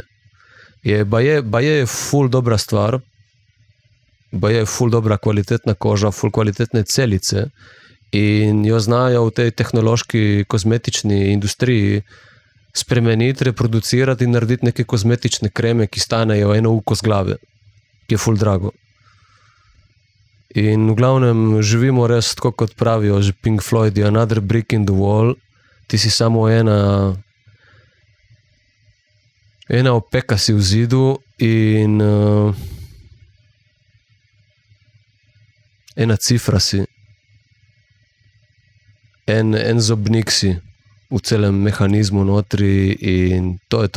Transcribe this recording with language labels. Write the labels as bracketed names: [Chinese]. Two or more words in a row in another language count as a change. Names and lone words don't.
[Slovenian] Baje je ful dobra stvar, baje je ful dobra kvalitetna koža, ful kvalitetne celice in jo znajo v tej tehnološki kozmetični industriji spremeniti, reproducirati in narediti neke kozmetične kreme, ki stanejo eno uko z glave, ki je ful drago. In v glavnem živimo res tako, kot pravijo že Pink Floyd, another brick in the wall, ti si samo ena opeka si v zidu in ena cifra si, en zobnik si v celem mehanizmu notri in to je to.